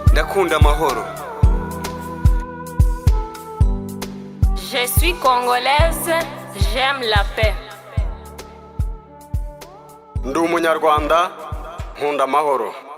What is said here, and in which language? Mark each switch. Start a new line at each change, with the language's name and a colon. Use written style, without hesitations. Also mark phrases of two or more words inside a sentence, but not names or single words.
Kinyarwanda: ndakunda amahoro.
French: Je suis congolaise, j'aime la paix.
Kinyarwanda: Ndi umunyarwanda nkunda amahoro.